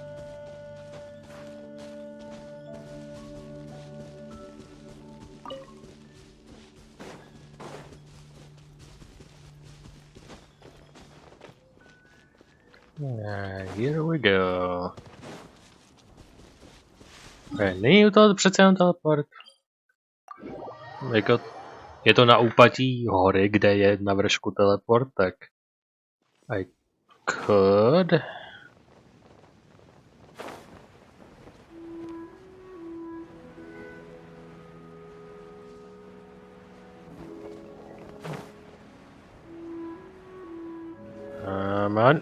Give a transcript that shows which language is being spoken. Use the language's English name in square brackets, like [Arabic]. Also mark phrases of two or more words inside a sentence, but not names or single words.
[English] Here we go. [Czech] Není to přece jen teleport. Jako, je to na úpatí hory, kde je na vršku teleport, tak [English] I could. Come on.